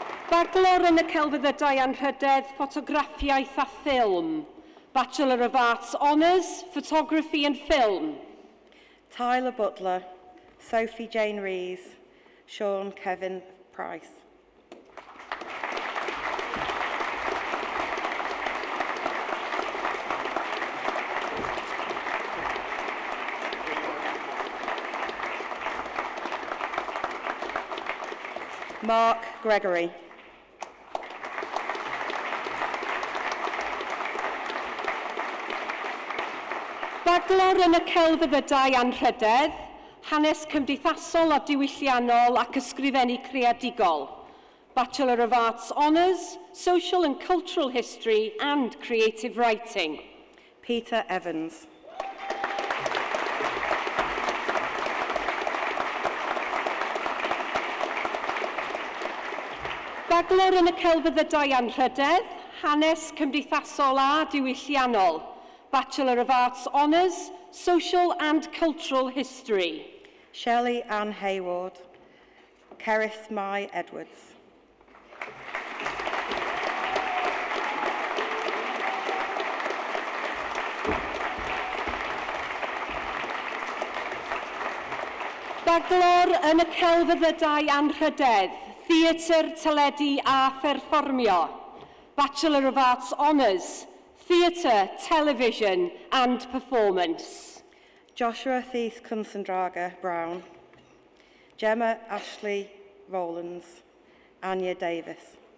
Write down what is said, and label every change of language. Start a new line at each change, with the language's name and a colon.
Welsh: Bachelor yn y celfyddydau anrhydedd Ffotograffiaeth a Ffilm.
English: Bachelor of Arts Honours, Photography and Film. Tyler Butler, Sophie Jane Rees, Sean Kevin Price. Mark Gregory.
Welsh: Bachelor yn y celfyddydau anrhydedd, hanes cymdeithasol a diwylliannol ac ysgrifennu creadigol.
English: Bachelor of Arts Honours, Social and Cultural History and Creative Writing. Peter Evans.
Welsh: Bachelor yn y celfyddydau anrhydedd, hanes cymdeithasol a diwylliannol.
English: Bachelor of Arts Honours, Social and Cultural History. Shelley Ann Hayward. Cerys Mai Edwards.
Welsh: Bachelor yn y celfyddydau anrhydedd, Theatr, Teledu a Perfformio.
English: Bachelor of Arts Honours, Theatre, Television and Performance. Joshua Thies Kunsendrager Brown. Gemma Ashley Rowlands. Anya Davis.